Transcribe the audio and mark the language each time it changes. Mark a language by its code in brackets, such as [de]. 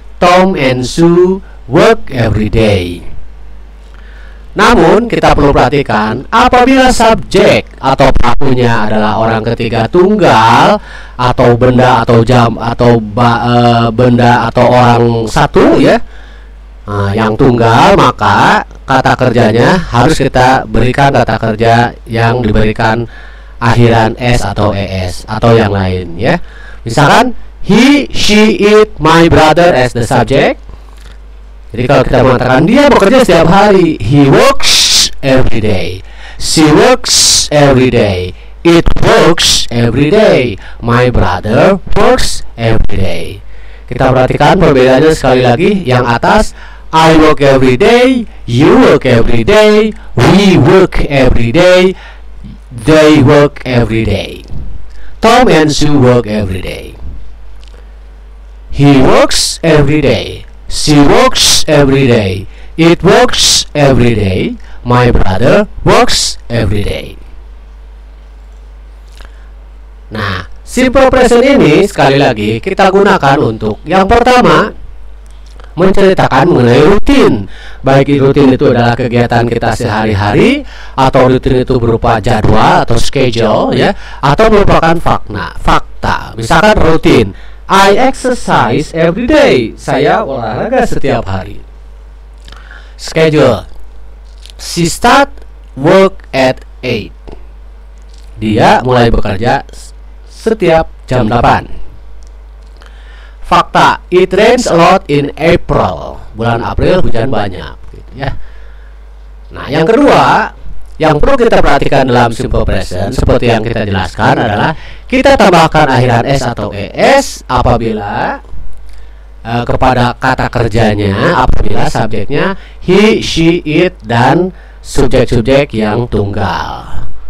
[en] Tom and Sue work every day. [id] Namun kita perlu perhatikan apabila subjek atau pelakunya adalah orang ketiga tunggal atau benda atau jam atau benda atau orang satu ya, yang tunggal, maka kata kerjanya harus kita berikan kata kerja yang diberikan akhiran s atau es atau yang lain ya. Misalkan [en] he, she, it, my brother as the subject. [id] Jadi kalau kita mengatakan dia bekerja setiap hari, [en] he works every day. She works every day. It works every day. My brother works every day. [id] Kita perhatikan perbedaannya sekali lagi. Yang atas [en] I work every day, you work every day, we work every day, they work every day. Tom and Sue work every day. He works every day. She works every day. It works every day. My brother works every day. [id] Nah, simple present ini sekali lagi kita gunakan untuk yang pertama, menceritakan mengenai rutin. Baik rutin itu adalah kegiatan kita sehari-hari, atau rutin itu berupa jadwal atau schedule ya, atau merupakan fakta. Misalkan rutin, [en] I exercise every day. [id] Saya olahraga setiap hari. [en] Schedule, she start work at 8. [id] Dia mulai bekerja setiap jam 8. [en] Fakta, it rains a lot in April. [id] Bulan April hujan banyak gitu ya. Nah, yang kedua yang perlu kita perhatikan dalam simple present seperti yang kita jelaskan adalah kita tambahkan akhiran s atau es apabila kepada kata kerjanya, apabila subjeknya he, she, it, dan subjek-subjek yang tunggal.